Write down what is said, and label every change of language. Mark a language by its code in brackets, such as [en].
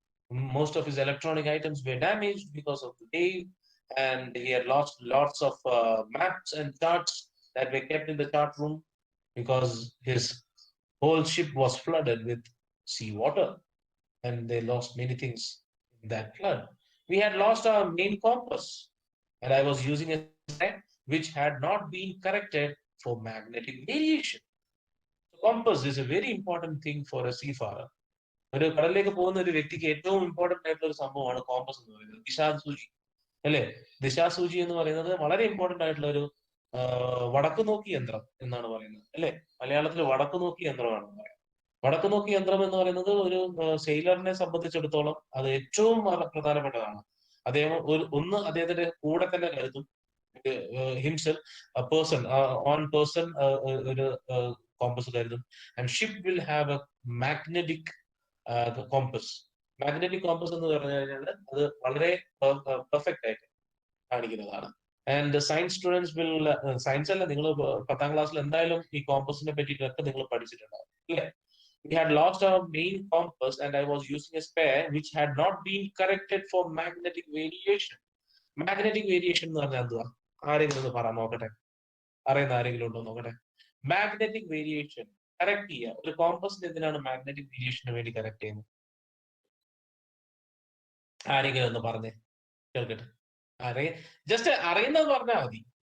[en] Most of his electronic items were damaged because of the wave, and he had lost lots of maps and charts that were kept in the chart room because his whole ship was flooded with seawater, and they lost many things in that flood. We had lost our main compass, and I was using a set which had not been corrected for magnetic variation. So compass is a very important thing for a seafarer. [ml] ഒരു കടലിലേക്ക് പോകുന്ന ഒരു വ്യക്തിക്ക് ഏറ്റവും important ആയിട്ടുള്ള ഒരു സംഭവമാണ് compass എന്ന് പറയുന്നത്. ദിശാസൂചി അല്ലെ? ദിശാസൂചി എന്ന് പറയുന്നത് വളരെ ഇമ്പോർട്ടന്റ് ആയിട്ടുള്ള ഒരു വടക്കു നോക്കി യന്ത്രം എന്നാണ് പറയുന്നത് അല്ലെ? മലയാളത്തിൽ വടക്കു നോക്കി യന്ത്രമാണ് പറയുന്നത്. വടക്കു നോക്കി യന്ത്രം എന്ന് പറയുന്നത് ഒരു സെയിലറിനെ സംബന്ധിച്ചിടത്തോളം അത് ഏറ്റവും പ്രധാനപ്പെട്ടതാണ്. അദ്ദേഹം ഒന്ന് അദ്ദേഹത്തിന്റെ കൂടെ തന്നെ കരുതും, [en] himself person on person [ml] ഒരു കോമ്പസ് കരുതും. [en] And ship will have a magnetic compass. [ml] Magnetic compass എന്ന് പറഞ്ഞു കഴിഞ്ഞാൽ അത് വളരെ പെർഫെക്റ്റ് ആയിട്ട് കാണിക്കുന്നതാണ്. [en] and science students will, [ml] science അല്ല, നിങ്ങൾ 10ാം ക്ലാസ്സിൽ എന്തായാലും ഈ കോമ്പസിനെ പറ്റിയിട്ടൊക്കെ നിങ്ങൾ പഠിച്ചിട്ടുണ്ടാവും അല്ലേ? [en] We had lost our main compass and I was using a spare which had not been corrected for magnetic variation. [ml] Magnetic variation എന്ന് പറഞ്ഞാൽ എന്തുവാ? ആരെങ്കിലും ഒന്ന് പറ നോക്കട്ടെ. അറിയുന്ന ആരെങ്കിലും ഉണ്ടോ നോക്കട്ടെ? മാഗ്നറ്റിക് വേരിയേഷൻ കറക്റ്റ് ചെയ്യുക. ഒരു കോമ്പസിന് എന്തിനാണ് മാഗ്നറ്റിക് വേരിയേഷന് വേണ്ടി കറക്റ്റ് ചെയ്യുന്നത്? ആരെങ്കിലും ഒന്ന് പറഞ്ഞേ കേൾക്കട്ടെ. ജസ്റ്റ് അറിയുന്നത് പറഞ്ഞാൽ മതി.